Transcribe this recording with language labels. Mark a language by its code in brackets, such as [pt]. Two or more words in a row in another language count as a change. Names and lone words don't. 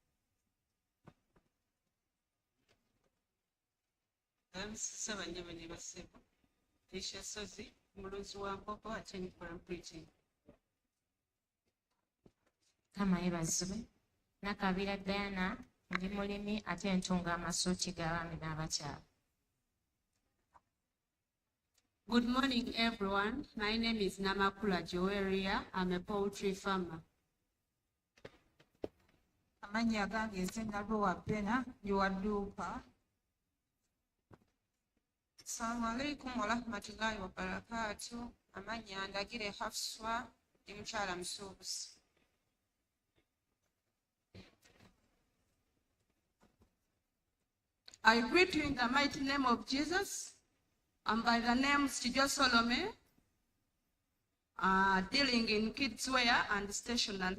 [lg] Balamusiza bannyabo ne bassebo, Tisha Sozi, mulunzi wa nkoko ate nkola preaching. Kama yeebazibwe, Nakabira Diana, ndi mulimi ate ntunga amasuuki g'abaami n'abakyala. [en] Good morning, everyone. My name is Namakula Joeria. I'm a poultry farmer. [lg] Amannya gange nze Nalwowa Bena ndi wa dduuka. [ar] السلام عليكم ورحمة الله وبركاته. [lg] Amannya Ndagire Hafswa ndi mukyala musuubuzi. [en] I greet you in the mighty name of Jesus. I'm by the name Stijo Solome, dealing in kids wear and stationery.